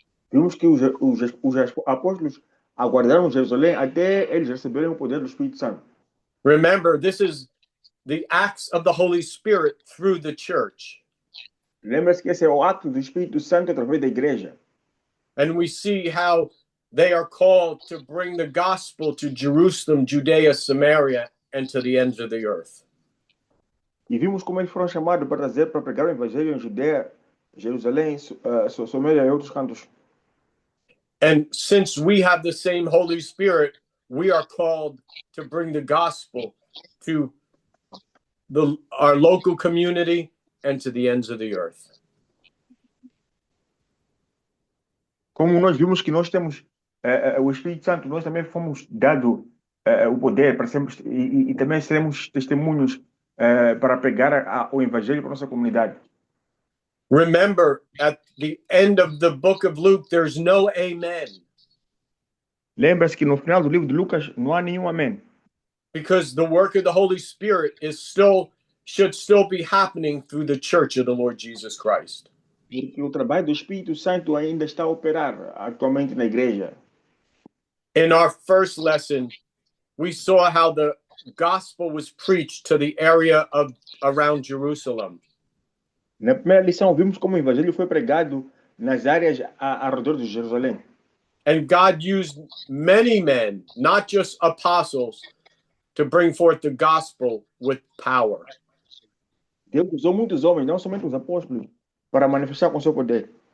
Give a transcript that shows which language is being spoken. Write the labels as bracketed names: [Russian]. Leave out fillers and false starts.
[Portuguese] Vimos que os apóstolos aguardaram Jerusalém até eles receberem o poder do Espírito Santo. [English] Remember, this is the acts of the Holy Spirit through the church. [Portuguese] Lembra-se que esse é o ato do Espírito Santo através da igreja. [English] And we see how they are called to bring the gospel to Jerusalem, Judea, Samaria, and to the ends of the earth. [Portuguese] E vimos como eles foram chamados para pregar o evangelho em Judeia, Jerusalém, Samaria e outros cantos. [English] And since we have the same Holy Spirit, we are called to bring the gospel to our local community and to the ends of the earth. [Portuguese] Como nós vimos que nós temos o Espírito Santo, nós também fomos dado o poder para sermos, e também seremos testemunhos para pregar o evangelho para a nossa comunidade. [English] Remember, at the end of the book of Luke, there's no amen. [Portuguese] Lembra-se que no final do livro de Lucas não há nenhum amém. [English] Because the work of the Holy Spirit is still should still be happening through the church of the Lord Jesus Christ. [Portuguese] Porque o trabalho do Espírito Santo ainda está a operar atualmente na igreja. [English] In our first lesson, we saw how the gospel was preached to the area of around Jerusalem. [Portuguese] Na primeira lição, vimos como o evangelho foi pregado nas áreas ao redor de Jerusalém. [English] And God used many men, not just apostles, to bring forth the gospel with power. [Portuguese] Deus usou muitos homens, não somente os apóstolos, para manifestar com seu poder.